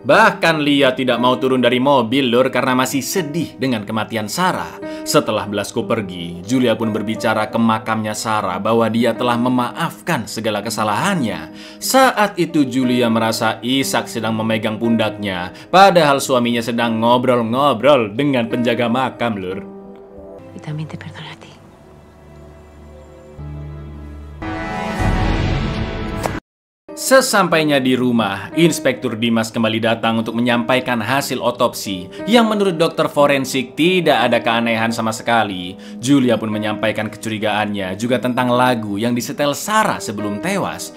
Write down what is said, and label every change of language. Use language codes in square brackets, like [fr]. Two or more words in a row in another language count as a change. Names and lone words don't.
[id] Bahkan Lia tidak mau turun dari mobil, Lur, karena masih sedih dengan kematian Sarah. Setelah Blasco pergi, Julia pun berbicara ke makamnya Sarah bahwa dia telah memaafkan segala kesalahannya. Saat itu Julia merasa Ishak sedang memegang pundaknya, padahal suaminya sedang ngobrol-ngobrol dengan penjaga makam, Lur. [es] Y también te perdono a ti. [id] Sesampainya di rumah, Inspektur Dimas kembali datang untuk menyampaikan hasil otopsi yang menurut dokter forensik tidak ada keanehan sama sekali. Julia pun menyampaikan kecurigaannya juga tentang lagu yang disetel Sarah sebelum tewas.